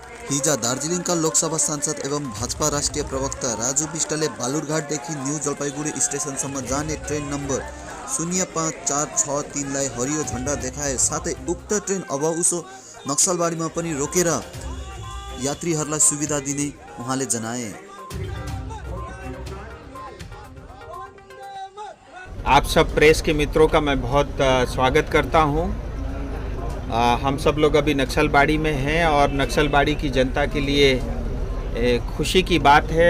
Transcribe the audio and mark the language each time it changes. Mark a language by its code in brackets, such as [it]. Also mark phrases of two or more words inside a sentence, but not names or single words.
[ne] हिजा दार्जिलिङ का लोकसभा सांसद एवं भाजपा राष्ट्रिय प्रवक्ता राजु बिष्टले बालुरघाटदेखि न्यू जलपाइगुडी स्टेशनसम्म जाने ट्रेन नम्बर 05463 लाई हरियो झण्डा देखाए। साथै उक्त ट्रेन अब उसो नक्सलबाडीमा पनि रोकेर यात्रीहरूलाई सुविधा दिने उहाँले जनाए। [hi] आप सब प्रेस के मित्रों का मैं बहुत स्वागत करता हूं। हम सब लोग अभी नक्सलबाड़ी में हैं और नक्सलबाड़ी की जनता के लिए खुशी की बात है।